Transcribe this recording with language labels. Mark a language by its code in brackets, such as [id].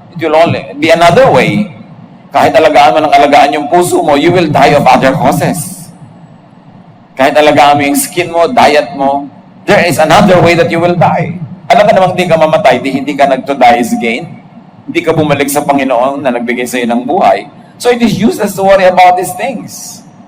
[en] It will only be another way. [tl] Kahit alagaan mo ng alagaan yung puso mo, [en] you will die of other causes. [tl] Kahit alagaan mo yung skin mo, diet mo, [en] there is another way that you will die. [tl] Alam ka namang di ka mamatay, hindi ka nag-to-die is gain. Hindi ka bumalik sa Panginoon na nagbigay sa iyo ng buhay. [en] So it is useless to worry about these things.